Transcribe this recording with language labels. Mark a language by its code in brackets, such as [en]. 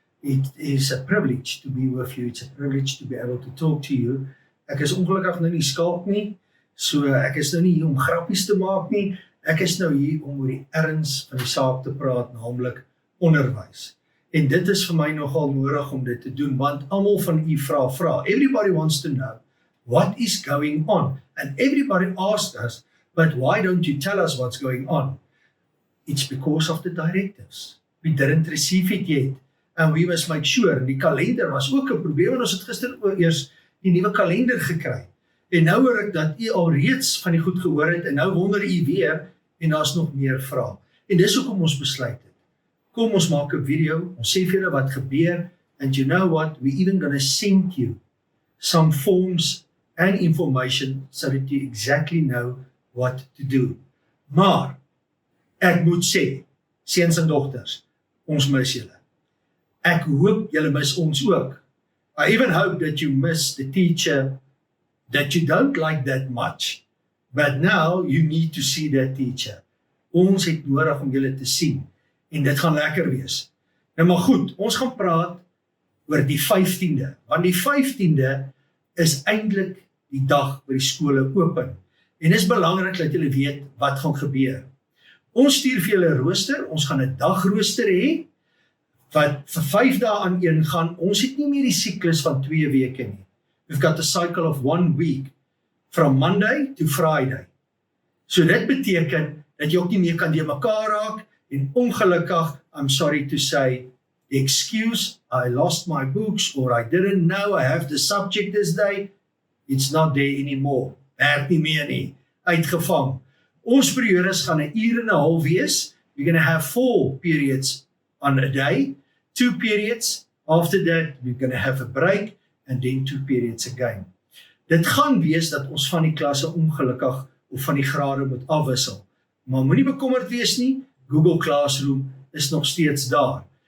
[en] It is a privilege to be with you. It's a privilege to be able to talk to you. [af] Ek is ongelukkig nou nie skalk nie, so ek is nou nie hier om grappies te maak nie. Ek is nou hier om oor die erns van die saak te praat, naamlik onderwys. En dit is vir my nogal nodig om dit te doen, want almal van u vra. [en] Everybody wants to know what is going on. And everybody asked us, but why don't you tell us what's going on? It's because of the directives. We didn't receive it yet. And we must make sure. [af] Die kalender was ook 'n probleem, en ons het gister eers die nuwe kalender gekry. En nou hoor ek dat u al reeds van die goed gehoor het, en nou wonder u weer, en daar's nog meer vrae. En dis hoekom ons besluit het. Kom ons maak 'n video, ons sê vir julle wat gebeur, [en] and you know what, we even gonna send you some forms and information so that you exactly know what to do. [af] Maar, ek moet sê, seuns en dogters, ons mis julle. Ek hoop julle mis ons ook. [en] I even hope that you miss the teacher that you don't like that much, but now you need to see that teacher. [af] Ons het nodig om julle te sien. En dit gaan lekker wees. Nou maar goed, ons gaan praat oor die 15de, want die 15de is eintlik die dag waar die skole open. En is belangrik dat julle weet wat gaan gebeur. Ons stuur vir julle 'n rooster, ons gaan 'n dagrooster hê, wat vir 5 dae aan gaan. Ons het nie meer die siklus van 2 weke nie. [en] We've got a cycle of 1 week, from Monday to Friday. [af] So dit beteken, dat jy ook nie meer kan deur mekaar raak, en ongelukkig, [en] I'm sorry to say, the excuse, I lost my books, or I didn't know I have the subject this day, it's not there anymore. [af] Werk nie meer nie, uitgevang. Ons periodes gaan 1 uur en 'n half wees. [en] We're going to have 4 periods on a day, 2 periods. After that, we're going to have a break, and then 2 periods again. [af] Dit gaan wees dat ons van die klasse ongelukkig, of van die grade moet afwissel. Maar moenie bekommerd wees nie, Google Classroom is nog steeds daar.